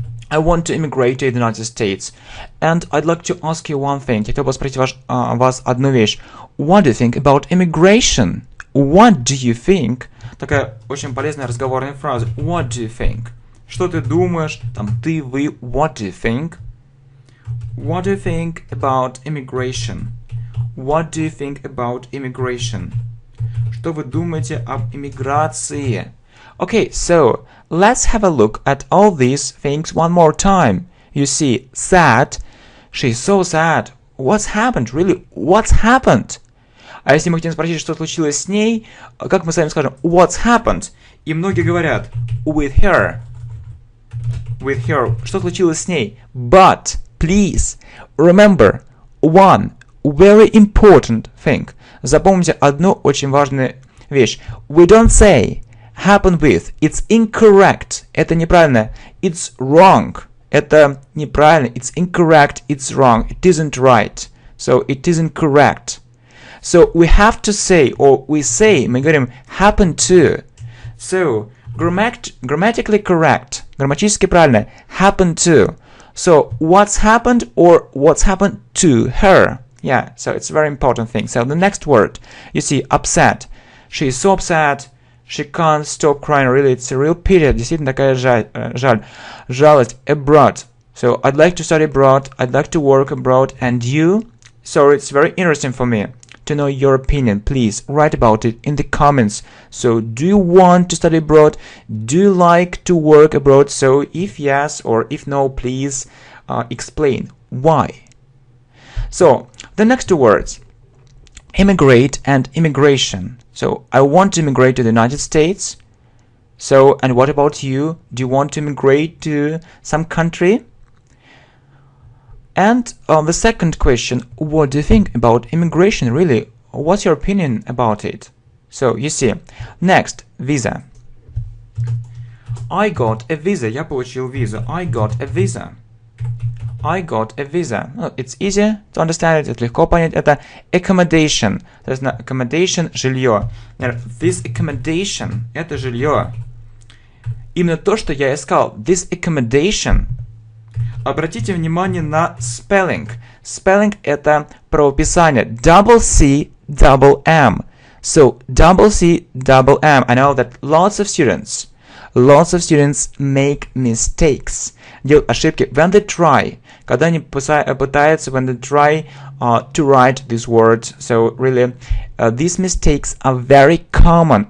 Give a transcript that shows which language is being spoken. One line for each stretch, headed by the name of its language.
English: I want to immigrate to the United States. And I'd like to ask you one thing.
Russian: Я хотел бы спросить вас одну вещь.
English: What do you think about immigration? What do you think?
Russian: Такая очень полезная разговорная фраза.
English: What do you think?
Russian: Что ты думаешь? Там ты, вы.
English: What do you think? What do you think about immigration?
Russian: Что вы думаете об иммиграции?
English: Okay, so let's have a look at all these things one more time. You see, sad. She's so sad. What's happened? Really, what's happened?
Russian: А если мы хотим спросить, что случилось с ней, как мы с вами скажем
English: what's happened?
Russian: И многие говорят
English: with her.
Russian: Что случилось с ней?
English: But, please, remember one very important thing.
Russian: Запомните одну очень важную вещь.
English: We don't say happen with. It's incorrect.
Russian: Это неправильно.
English: It's wrong.
Russian: Это неправильно.
English: It's incorrect. It's wrong. It isn't right. So it isn't correct. So we have to say, or we say,
Russian: мы говорим
English: happen to. So grammatically correct.
Russian: Грамматически правильно.
English: Happen to. So what's happened or what's happened to her. Yeah, so it's a very important thing. So the next word, you see, upset. She is so upset. She can't stop crying. Really, it's a real pity.
Russian: Действительно такая жалость.
English: Abroad. So I'd like to study abroad. I'd like to work abroad. And you? So it's very interesting for me to know your opinion. Please write about it in the comments. So do you want to study abroad? Do you like to work abroad? So if yes or if no, please explain why. So the next two words, immigrate and immigration. So I want to immigrate to the United States. So, and what about you? Do you want to immigrate to some country? And the second question, what do you think about immigration, really? What's your opinion about it? So, you see. Next, visa. I got a visa.
Russian: Я получил визу.
English: I got a visa. I got a visa. Well, it's easy to understand it.
Russian: Это легко понять. Это accommodation. То есть accommodation – жилье. This accommodation – это жилье. Именно то, что я искал.
English: This accommodation.
Russian: Обратите внимание на spelling. Spelling – это правописание.
English: Double C, double M. So, double C, double M. I know that lots of students make mistakes.
Russian: Делают ошибки
English: when they try.
Russian: Когда они пытаются,
English: when they try to write this word. So, really, these mistakes are very common.